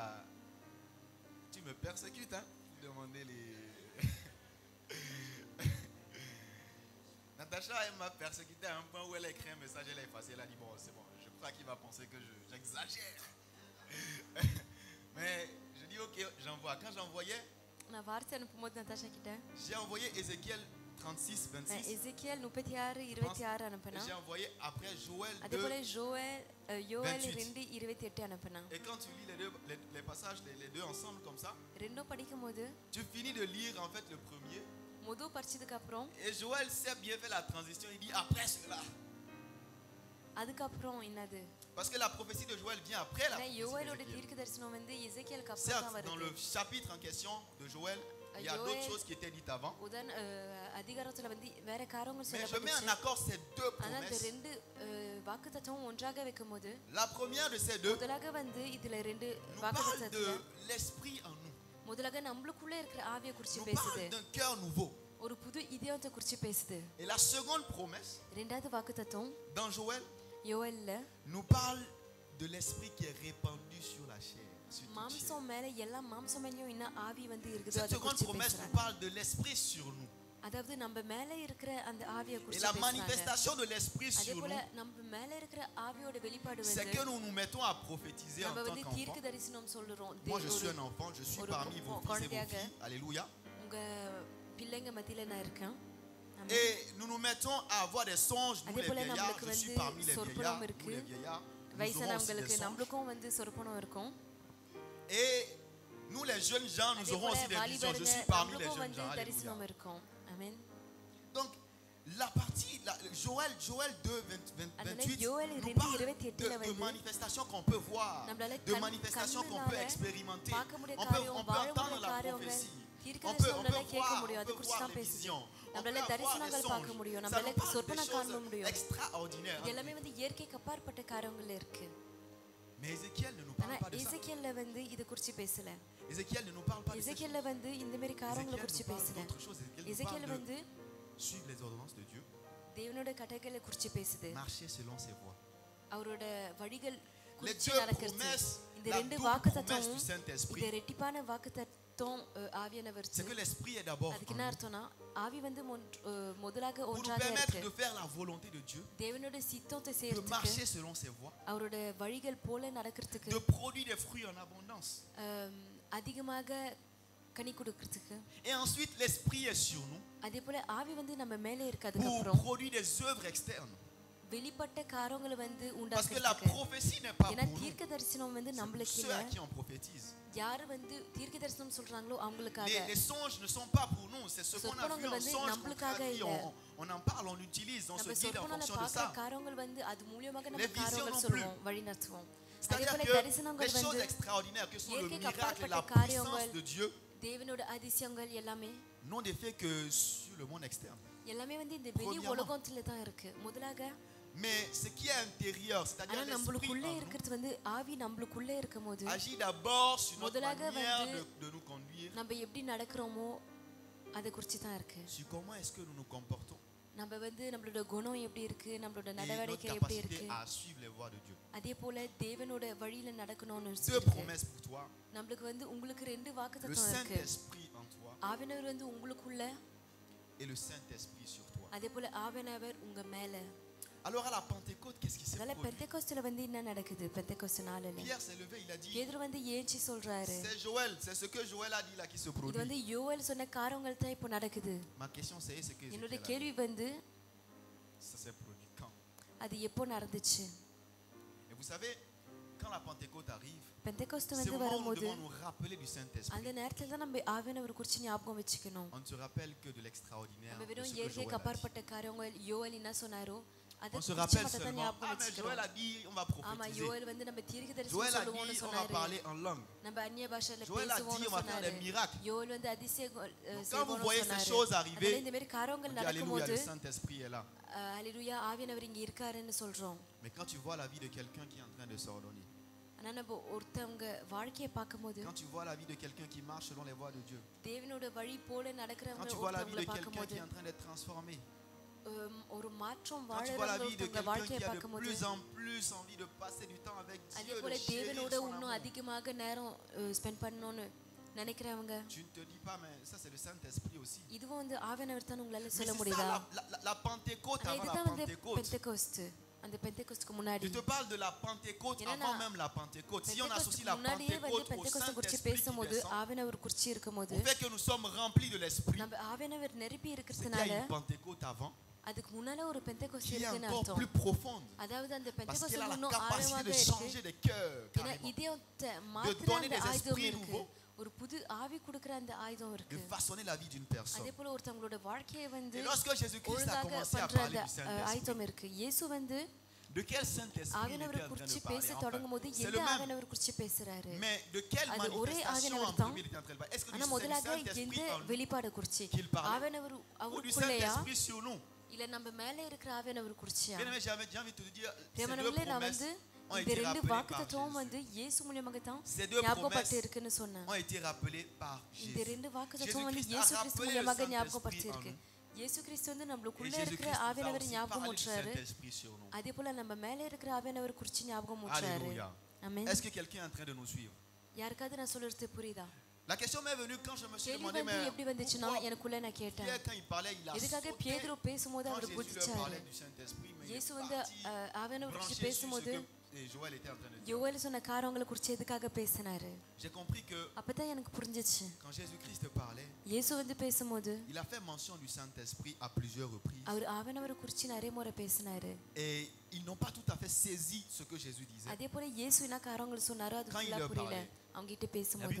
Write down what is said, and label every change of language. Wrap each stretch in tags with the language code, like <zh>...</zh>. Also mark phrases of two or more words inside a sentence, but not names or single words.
<fr>Tu me persécutes, hein? Vous demandez les... Natacha, elle m'a persécuté à un point où elle a écrit un message, elle a effacé, elle a dit, bon, c'est bon, je crois qu'il va penser que j'exagère. Mais je dis, ok, j'envoie. Quand j'envoyais,</fr> <ta>நான் வார்த்தை அனுப்பும்போது நதாஷா கிட்ட</ta> <fr>j'ai envoyé Ézéchiel 36, 26.</fr> <ta>எசேக்கியேல் 36:26 அனுப்பினா</ta> <fr>J'ai envoyé après Joël</fr> <ta>அதே 2. போல யோவேல் 28. 2:28 அனுப்பினா</ta> <fr>Et quand tu lis les passages, les deux ensemble comme ça,</fr> <ta>ரெண்டும் படிக்கும்போது</ta> <fr>tu finis de lire en fait le premier.</fr> <ta>முது படிச்சதுக்கு அப்புறம்</ta> <fr>Et Joël s'est bien fait la transition. Il dit après cela.</fr> <ta>அதுக்கப்புறம் என்னது</ta> <fr>Parce que la prophétie de Joël vient après la prophétie</fr> <ta>யோவேலோட</ta> <fr>d'Ézéchiel.</fr> <ta>தீர்க்க தரிசனம் வந்து எசேக்கியேலுக்கு அப்புறம் தான்</ta> <fr>Certes, dans le</fr> <ta>வருது</ta> <fr>chapitre en question de Joël, il y a Joël- d'autres choses qui étaient dites avant.</fr> <ta>அதிகாரத்துல வந்து வேற காரியங்கள்</ta> <fr>Mais je mets en</fr> <ta>சொல்லப்பட்டுச்சு</ta> <fr>accord ces deux</fr> <ta>ஆனா இந்த</ta> <fr>promesses.</fr> <ta>ரெண்டு வாக்குத்தத்தமும் ஒன்றாக வைக்கும்போது</ta> <fr>La première de ces deux</fr> <ta>முதலாக வந்து இதுல ரெண்டு</ta> <fr>nous parle de</fr> <ta>வாக்குத்தத்தத்துல</ta> <fr>l'esprit en nous.</fr> <ta>முதலாக நம்மளுக்குள்ள இருக்கிற ஆவியை குறிச்சு</ta> <fr>Nous</fr> <ta>பேசுது</ta> <fr>parle d'un cœur nouveau.</fr> <ta>ஒரு புது இதயத்தை குறிச்சு பேசுது</ta> <fr>Et la seconde promesse,</fr> <ta>ரெண்டாவது வாக்குத்தத்தம்</ta> <fr>dans Joël,</fr> <ta>யோவேல்ல</ta> <fr>nous parle de l'esprit qui est répandu sur la chair. Sur toute chair.</fr> <ta>மாம்சம் மேல எல்லா மாம்சம் மேலயும் என்ன ஆவி வந்து இருக்குதோ</ta> <fr>Cette</fr> <ta>அதை</ta> <fr>seconde</fr> <ta>குறிச்சு</ta> <fr>promesse nous</fr> <ta>பேசுறாங்க</ta> <fr>parle de l'esprit sur nous.</fr> <ta>அதாவது நம்ம மேல இருக்கிற அந்த ஆவியை</ta> <fr>Et</fr> <ta>குறிச்சு</ta> <fr>la</fr> <ta>பேசுறாங்க</ta> <fr>manifestation de l'esprit</fr> <ta>அதே</ta> <fr>sur</fr> <ta>போல</ta> <fr>nous,</fr> <ta>நம்ம மேல இருக்கிற ஆவியோட வெளிப்பாடு</ta> <fr>c'est</fr> <ta>வந்து</ta> <fr>que nous nous mettons à prophétiser en</fr> <ta>நம்ம</ta> <fr>tant</fr> <ta>வந்து</ta> <fr>qu'enfants.</fr> <ta>தீர்க்க தரிசனம் சொல்றோம்</ta> <fr>Moi, je suis un enfant, je suis</fr> <ta>ஒரு</ta> <fr>parmi vos fils et vos</fr> <ta>குழந்தையாக</ta> <fr>filles. Alléluia.</fr> <ta>உங்க பிள்ளைங்க மத்தியில நான் இருக்கேன் ஆமென்.</ta> <fr>Et nous nous mettons à avoir des songes, nous</fr> <ta>அதே</ta> <fr>les</fr> <ta>போல</ta> <fr>vieillards.</fr> <ta>நம்மளுக்கு</ta> <fr>Je suis</fr> <ta>வந்து</ta> <fr>parmi les</fr> <ta>சொற்பனம்</ta> <fr>vieillards, nous</fr> <ta>இருக்கு.</ta> <fr>les vieillards. Nous aurons aussi des</fr> <ta>வயசானவங்களுக்கு</ta> <fr>songes.</fr> <ta>நம்மளுக்கும் வந்து சொற்பனம் இருக்கும்</ta> <fr>Et nous, les jeunes gens, nous</fr> <ta>அதே</ta> <fr>aurons</fr> <ta>போல</ta> <fr>aussi des visions. Je</fr> <ta>வாலிபருங்க</ta> <fr>suis parmi les</fr> <ta>நம்மளுக்கும்</ta> <fr>jeunes</fr> <ta>வந்து</ta> <fr>gens. Alléluia.</fr> <ta>தரிசனம் இருக்கும் ஆமென்</ta> <fr>Donc, la partie, Joël 2, 28, Joël nous 2, parle 28 de</fr> <ta>வந்து</ta> <fr>manifestations qu'on peut voir,</fr> <ta>நம்மளால</ta> <fr>de manifestations qu'on peut expérimenter.</fr> <ta>பார்க்க முடிய</ta> <fr>On peut</fr> <ta>காரியம் வாழ</ta> <fr>entendre</fr> <ta>முடிய</ta> <fr>la</fr> <ta>காரியங்கள்</ta> <fr>prophétie.</fr> <ta>தீர்க்க</ta> <fr>On peut</fr> <ta>தரிசனம் நம்மளால கேட்க</ta> <fr>voir,</fr> <ta>முடியும்</ta> <fr>on</fr> <ta>அது</ta> <fr>peut</fr> <ta>குறிச்சு</ta> <fr>voir</fr> <ta>தான்</ta> <fr>les</fr> <ta>பேசுது</ta> <fr>visions. On peut</fr> <ta>நம்மளால</ta> <fr>avoir des</fr> <ta>தரிசனங்கள்</ta> <fr>songes.</fr> <ta>பார்க்க முடியும்</ta> <fr>Ça nous</fr> <ta>நம்மளால</ta> <fr>parle</fr> <ta>சொற்பனம்</ta> <fr>des</fr> <ta>காண</ta> <fr>choses</fr> <ta>முடியும்</ta> <fr>extraordinaires.</fr> <ta>இது எல்லாமே வந்து இயற்கைக்கு அப்பாற்பட்ட காரியங்கள் இருக்கு</ta> <fr>Mais Ézéchiel ne nous</fr> <ta>ஆனா</ta> <fr>parle pas de ça.</fr> <ta>எசேக்கியேல்ல வந்து இது குறிச்சு பேசல</ta> <fr>Ézéchiel ne nous parle pas de ça.</fr> <ta>எசேக்கியேல்ல வந்து இந்த மாதிரி காரியங்களை</ta> <fr>Ézéchiel</fr> <ta>குறிச்சு</ta> <fr>nous parle</fr> <ta>பேசல</ta> <fr>d'autre chose. Ézéchiel nous</fr> <ta>எசேக்கியேல்</ta> <fr>parle</fr> <ta>வந்து</ta> <fr>de suivre les ordonnances de Dieu,</fr> <ta>தேவனோட கட்டளைகளை குறிச்சு பேசுது</ta> <fr>marcher selon ses voies.</fr> <ta>அவரோட வழிகள்</ta> <fr>Les</fr> <ta>குறிச்சு</ta> <fr>deux</fr> <ta>நடக்கிறது</ta> <fr>promesses,</fr> <ta>இந்த</ta> <fr>la</fr> <ta>ரெண்டு</ta> <fr>double promesse du</fr> <ta>வாக்குத்தத்தமும்</ta> <fr>Saint-Esprit,</fr> <ta>இந்த ரெட்டிப்பான வாக்குத்தத்தம் ஆவியானவர்</ta> <fr>c'est que l'Esprit est d'abord</fr> <ta>அதுக்கு</ta> <fr>en</fr> <ta>என்ன</ta> <fr>nous</fr> <ta>அர்த்தம்னா ஆவி வந்து முதலாக</ta> <fr>pour nous</fr> <ta>ஒன்றாக</ta> <fr>permettre</fr> <ta>இருக்கு</ta> <fr>de faire la volonté de Dieu,</fr> <ta>தேவனோட சித்தத்தை</ta> <fr>de</fr> <ta>செய்யறதுக்கு</ta> <fr>marcher selon ses voies,</fr> <ta>அவரோட வழிகள் போல நடக்கிறதுக்கு</ta> <fr>de produire des fruits en abondance.</fr> <ta>அதிகமாக கனி கொடுக்கிறதுக்கு</ta> <fr>Et ensuite, l'Esprit est sur nous</fr> <ta>அதே போல ஆவி வந்து நம்ம மேலே இருக்கிறதுக்கு</ta> <fr>pour</fr> <ta>அப்புறம்</ta> <fr>produire des œuvres externes.</fr> <ta>வெளிப்பட்ட காரியங்களை வந்து</ta> <fr>Parce que la</fr> <ta>உண்டாக்குறதுக்கு.</ta> <fr>prophétie n'est pas</fr> <ta>ஏன்னா</ta> <fr>pour nous.</fr> <ta>தீர்க்க தரிசனம் வந்து</ta> <fr>C'est pour</fr> <ta>நம்மளுக்கு</ta> <fr>ceux</fr> <ta>இல்ல.</ta> <fr>à qui on prophétise.</fr> <ta>யாரு வந்து தீர்க்க தரிசனம் சொல்றாங்களோ அவங்களுக்காக.</ta> <fr>Les songes ne sont pas pour nous. C'est ce qu'on a vu</fr> <ta>சொப்பனங்கள்</ta> <fr>en</fr> <ta>வந்து</ta> <fr>songe.</fr> <ta>நம்மளுக்காக</ta> <fr>qu'on</fr> <ta>இல்ல.</ta> <fr>traduit, on en parle, on utilise, on se</fr> <ta>நம்ம</ta> <fr>guide en</fr> <ta>சொப்பனங்களை</ta> <fr>fonction de</fr> <ta>பார்க்குற</ta> <fr>ça.</fr> <ta>காரியங்கள் வந்து அது மூலியமாக</ta> <fr>Les</fr> <ta>நம்ம</ta> <fr>visions</fr> <ta>காரியங்கள்</ta> <fr>non</fr> <ta>சொல்லுவோம், வழி நடத்துவோம். அதே</ta> <fr>C'est-à-dire</fr> <ta>போல</ta> <fr>que les</fr> <ta>தரிசனங்கள்</ta> <fr>choses</fr> <ta>வந்து</ta> <fr>extraordinaires que sont le</fr> <ta>இயற்கைக்கு</ta> <fr>miracle et la</fr> <ta>அப்பாற்பட்ட காரியங்கள்,</ta> <fr>puissance de Dieu</fr> <ta>தேவனோட அதிசயங்கள் எல்லாமே</ta> <fr>n'ont d'effet que sur le monde externe.</fr> <ta>எல்லாமே வந்து இந்த வெளி</ta> <fr>Premièrement.</fr> <ta>உலகத்துல தான் இருக்கு. முதலாக</ta> <fr>Mais ce qui est intérieur, c'est-à-dire</fr> <ta>ஆனா</ta> <fr>l'esprit</fr> <ta>நம்மளுக்குள்ளே</ta> <fr>en nous,</fr> <ta>இருக்கிறது வந்து ஆவி நம்மளுக்குள்ளே இருக்கும்போது</ta> <fr>agit d'abord sur notre</fr> <ta>முதலாக</ta> <fr>manière</fr> <ta>வந்து</ta> <fr>de nous conduire,</fr> <ta>நம்ம எப்படி நடக்கிறோமோ அதை குறித்து தான் இருக்கு.</ta> <fr>sur comment est-ce que nous nous comportons</fr> <ta>நம்ம வந்து நம்மளோட குணம் எப்படி இருக்கு, நம்மளோட</ta> <fr>et notre</fr> <ta>நடவடிக்கை எப்படி</ta> <fr>capacité</fr> <ta>இருக்கு,</ta> <fr>à suivre les voies de Dieu.</fr> <ta>அதே போல தேவனோட வழியில நடக்கணும்னு</ta> <fr>Deux</fr> <ta>இருக்கு.</ta> <fr>promesses pour toi.</fr> <ta>நம்மளுக்கு வந்து உங்களுக்கு 2</ta> <fr>Le</fr> <ta>வாக்குத்தத்தம் இருக்கு.</ta> <fr>Saint-Esprit en toi</fr> <ta>ஆவியானவர் வந்து உங்களுக்குள்ள,</ta> <fr>et le Saint-Esprit sur toi.</fr> <ta>அதே போல ஆவியானவர் உங்க மேல.</ta> <fr>Alors à la Pentecôte, qu'est-ce qui s'est</fr> <ta>அதனால</ta> <fr>produit?</fr> <ta>பெந்தெகோஸ்துல வந்து என்ன நடக்குது? பெந்தெகோஸ்து நாளில</ta> <fr>Pierre s'est levé, il a dit,</fr> <ta>பேதுரு வந்து ஏஞ்சி சொல்றாரு,</ta> <fr>c'est Joël, c'est ce que Joël a dit là qui se</fr> <ta>இது</ta> <fr>produit.</fr> <ta>வந்து யோவேல் சொன்ன காரியங்கள் தான் இப்போ நடக்குது.</ta> <fr>Ma question c'est ce que</fr> <ta>என்னோட</ta> <fr>Ézéchiel a dit.</fr> <ta>கேள்வி வந்து</ta> <fr>Ça s'est produit quand?</fr> <ta>அது எப்போ நடந்துச்சு?</ta> <fr>Et vous savez, quand la Pentecôte arrive,</fr> <ta>பெந்தெகோஸ்து</ta> <fr>c'est</fr> <ta>வந்து</ta> <fr>au moment où nous</fr> <ta>வரும்போது</ta> <fr>devons nous rappeler du Saint-Esprit.</fr> <ta>அந்த நேரத்துல தான் நம்ம ஆவியானவர் குறித்து ஞாபகம் வச்சுக்கணும்.</ta> <fr>On ne se rappelle que de l'extraordinaire,</fr> <ta>நம்ம</ta> <fr>de</fr> <ta>வெறும்</ta> <fr>ce que Joël</fr> <ta>இயற்கைக்கு</ta> <fr>a dit.</fr> <ta>அப்பாற்பட்ட காரியங்கள் யோவேல் என்ன சொன்னாரோ அதை</ta> <fr>On se</fr> <ta>குறித்து</ta> <fr>rappelle</fr> <ta>மட்டும் தான்</ta> <fr>seulement,</fr> <ta>ஞாபகம்</ta> <fr>ah mais Joël</fr> <ta>வச்சுக்கிறோம்.</ta> <fr>a dit, on va</fr> <ta>ஆமா,</ta> <fr>prophétiser.</fr> <ta>யோவேல் வந்து நம்ம தீர்க்கதரிசனம்</ta> <fr>Joël a</fr> <ta>சொல்லுவோம்னு</ta> <fr>dit, on va</fr> <ta>சொன்னாரு.</ta> <fr>parler en langue.</fr> <ta>நம்ம அந்நிய பாஷையில</ta> <fr>Joël a dit,</fr> <ta>பேசுவோம்னு</ta> <fr>on va faire</fr> <ta>சொன்னாரு.</ta> <fr>des miracles.</fr> <ta>யோவேல் வந்து அதிசயங்கள்</ta> <fr>quand vous voyez ces</fr> <ta>செய்வோம்னு</ta> <fr>choses</fr> <ta>சொன்னாரு.</ta> <fr>arriver,</fr> <ta>அதனால இந்த மாதிரி காரியங்கள்</ta> <fr>On dit Alléluia,</fr> <ta>நடக்கும்போது</ta> <fr>le Saint-Esprit est là.</fr> <ta>ஹalleluya ஆவியானவர் இங்க இருக்காருன்னு சொல்றோம்.</ta> <fr>Mais quand tu vois la vie de quelqu'un qui est en train de s'ordonner,</fr> <ta>ஆனா நம்ம ஒருத்தவங்க வாழ்க்கையை பார்க்கும்போது,</ta> <fr>quand tu vois la vie de quelqu'un qui marche selon les voies de Dieu,</fr> <ta>தேவனோட வழி போல</ta> <fr>quand</fr> <ta>நடக்கிறவங்க</ta> <fr>tu vois la vie de</fr> <ta>ஒருத்தவங்களை</ta> <fr>quelqu'un</fr> <ta>பார்க்கும்போது,</ta> <fr>qui est en train d'être transformé,</fr> <ta>ஒரு மாற்றம்</ta> <fr>quand tu vois la</fr> <ta>வாழறவங்க</ta> <fr>vie de</fr> <ta>ஒருத்தவங்க</ta> <fr>quelqu'un</fr> <ta>வாழ்க்கையை</ta> <fr>qui a de</fr> <ta>பார்க்கும்போது,</ta> <fr>plus en plus envie de passer du temps avec</fr> <ta>அதே</ta> <fr>Dieu,</fr> <ta>போல</ta> <fr>de chérir</fr> <ta>தேவனோட</ta> <fr>son</fr> <ta>இன்னும்</ta> <fr>amour,</fr> <ta>அதிகமாக நேரம் ஸ்பெண்ட் பண்ணணும்னு நினைக்கிறவங்க,</ta> <fr>tu ne te dis pas, mais ça c'est le Saint-Esprit aussi.</fr> <ta>இதுவும் வந்து ஆவியானவர் தான் உங்களால</ta> <fr>Mais</fr> <ta>சொல்ல</ta> <fr>c'est</fr> <ta>முடியுதா?</ta> <fr>ça la Pentecôte</fr> <ta>ஆனா</ta> <fr>avant la</fr> <ta>இதுதான் வந்து</ta> <fr>Pentecôte.</fr> <ta>பெந்தெகோஸ்து. அந்த பெந்தெகோஸ்துக்கு முன்னாடி</ta> <fr>Je te parle de la Pentecôte</fr> <ta>ஏன்னா</ta> <fr>avant même la Pentecôte. Si on associe la</fr> <ta>முன்னாடியே வந்து</ta> <fr>Pentecôte au</fr> <ta>பெந்தெகோஸ்து குறித்து</ta> <fr>Saint-Esprit qui</fr> <ta>பேசும்போது,</ta> <fr>descend,</fr> <ta>ஆவியானவர் குறித்து இருக்கும்போது,</ta> <fr>au fait que nous sommes remplis de l'Esprit,</fr> <ta>நம்ம ஆவியானவர் நிரப்பி</ta> <fr>c'est qu'il y a</fr> <ta>இருக்கிறதுனால</ta> <fr>une Pentecôte avant</fr> <ta>அதுக்கு முன்னால ஒரு பெந்தெகோஸ்து</ta> <fr>qui est</fr> <ta>இருக்குன்னு</ta> <fr>encore</fr> <ta>அர்த்தம்.</ta> <fr>plus profonde.</fr> <ta>அதாவது அந்த</ta> <fr>Parce</fr> <ta>பெந்தெகோஸ்து</ta> <fr>qu'elle a la</fr> <ta>இன்னும்</ta> <fr>capacité</fr> <ta>ஆழமாக</ta> <fr>de</fr> <ta>இருக்கு.</ta> <fr>changer des cœurs</fr> <ta>ஏன்னா</ta> <fr>carrément,</fr> <ta>இதயத்தை மாத்திர</ta> <fr>donner</fr> <ta>அந்த</ta> <fr>des</fr> <ta>ஆயுதம்</ta> <fr>esprits</fr> <ta>இருக்கு.</ta> <fr>nouveaux,</fr> <ta>ஒரு புது ஆவி கொடுக்கிற அந்த ஆயுதம்</ta> <fr>de</fr> <ta>இருக்கு.</ta> <fr>façonner la vie d'une personne.</fr> <ta>அதே போல ஒருத்தவங்களோட வாழ்க்கையை வந்து</ta> <fr>Et lorsque Jésus-Christ a</fr> <ta>ஒழுங்காக</ta> <fr>commencé à</fr> <ta>பண்ற</ta> <fr>parler</fr> <ta>அந்த</ta> <fr>du Saint-Esprit,</fr> <ta>ஆயுதம் இருக்கு. இயேசு வந்து</ta> <fr>de quel Saint-Esprit il était</fr> <ta>ஆவியானவர்</ta> <fr>en train</fr> <ta>குறித்து</ta> <fr>de</fr> <ta>பேச</ta> <fr>parler?</fr> <ta>தொடங்கும் போது</ta> <fr>Enfin, c'est</fr> <ta>எந்த</ta> <fr>le même.</fr> <ta>ஆவியானவர் குறித்து பேசுறாரு?</ta> <fr>Mais de quelle</fr> <ta>அது ஒரே</ta> <fr>manifestation</fr> <ta>ஆவியானவர்</ta> <fr>en</fr> <ta>தான்.</ta> <fr>premier il était en train de parler? Est-ce que</fr> <ta>ஆனா</ta> <fr>du</fr> <ta>முதலாக</ta> <fr>Saint-Esprit</fr> <ta>எந்த</ta> <fr>en nous</fr> <ta>வெளிப்பாடு குறிச்சு?</ta> <fr>qu'il parlait?</fr> <ta>ஆவியானவர்</ta> <fr>ou du</fr> <ta>அவருக்குள்ளயா</ta> <fr>Saint-Esprit sur nous?</fr> <ta>இல்ல நம்ம மேல இருக்கிற ஆவியானவர் குறிச்சியா?</ta> <fr>Bien-aimé, j'ai envie de te dire, ces deux</fr> <ta>தேவனவர்களே, நான்</ta> <fr>promesses</fr> <ta>வந்து</ta> <fr>ont</fr> <ta>இந்த</ta> <fr>été</fr> <ta>2</ta> <fr>rappelées par</fr> <ta>வாக்குத்தத்தமும்</ta> <fr>Jésus.</fr> <ta>வந்து இயேசு மூலமாக தான்</ta> <fr>Ces deux</fr> <ta>ஞாபகப்பட்டு</ta> <fr>promesses</fr> <ta>இருக்குன்னு சொன்னேன்.</ta> <fr>ont été rappelées par</fr> <ta>இந்த</ta> <fr>Jésus.</fr> <ta>2 வாக்குத்தத்தமும் வந்து</ta> <fr>Jésus-Christ</fr> <ta>இயேசு</ta> <fr>a</fr> <ta>கிறிஸ்து</ta> <fr>rappelé le</fr> <ta>மூலமாக</ta> <fr>Saint-Esprit</fr> <ta>ஞாபகப்படுத்தி</ta> <fr>en</fr> <ta>இருக்கு.</ta> <fr>nous.</fr> <ta>இயேசு கிறிஸ்து வந்து</ta> <fr>Et</fr> <ta>நம்மளுக்குள்ள</ta> <fr>Jésus-Christ</fr> <ta>இருக்கிற</ta> <fr>nous a</fr> <ta>ஆவியானவர்</ta> <fr>aussi</fr> <ta>ஞாபகம்</ta> <fr>parlé du</fr> <ta>ஊற்றுறாரு.</ta> <fr>Saint-Esprit sur nous.</fr> <ta>அதே போல நம்ம மேல இருக்கிற ஆவியானவர் குறிச்சு ஞாபகம் ஊற்றுறாரு.</ta> <fr>Alléluia.</fr> <ta>ஆமென்.</ta> <fr>Est-ce que quelqu'un est en train de nous suivre?</fr> <ta>யாருக்காவது நான் சொல்றது புரியுதா?</ta> <fr>La question m'est venue quand je me suis</fr> <ta>கேள்வி</ta> <fr>demandé,</fr> <ta>வந்து</ta> <fr>mais</fr> <ta>எப்படி வந்துச்சுன்னா</ta> <fr>pourquoi</fr> <ta>எனக்குள்ள நான் கேட்டேன்,</ta> <fr>Pierre, quand il parlait, il a</fr> <ta>எதுக்காக</ta> <fr>sauté</fr> <ta>பேதுரு பேசும்போது</ta> <fr>quand</fr> <ta>அவர்</ta> <fr>Jésus leur</fr> <ta>குதிச்சாரு?</ta> <fr>parlait du Saint-Esprit, mais il</fr> <ta>இயேசு</ta> <fr>est</fr> <ta>வந்து</ta> <fr>parti</fr> <ta>ஆவியானவர் குறித்து</ta> <fr>branché sur ce</fr> <ta>பேசும்போது</ta> <fr>que Joël était en train de dire.</fr> <ta>யோவேல் சொன்ன காரியங்களை குறித்து எதுக்காக பேசினாரு?</ta> <fr>J'ai compris que</fr> <ta>அப்பதான் எனக்கு புரிஞ்சிச்சு.</ta> <fr>quand Jésus-Christ parlait,</fr> <ta>இயேசு வந்து பேசும்போது</ta> <fr>il a fait mention du Saint-Esprit à plusieurs reprises.</fr> <ta>அவர் ஆவியானவரை குறித்து நிறைய முறை பேசினாரு.</ta> <fr>Et ils n'ont pas tout à fait saisi ce que Jésus disait.</fr> <ta>அதே போல இயேசு என்ன காரியங்கள் சொன்னாரோ அது</ta> <fr>Quand il</fr> <ta>ஃபுல்லா</ta> <fr>leur</fr> <ta>புரியல.</ta> <fr>parlait.</fr> <ta>அவங்க கிட்ட</ta> <fr>La Bible</fr> <ta>பேசும்போது</ta>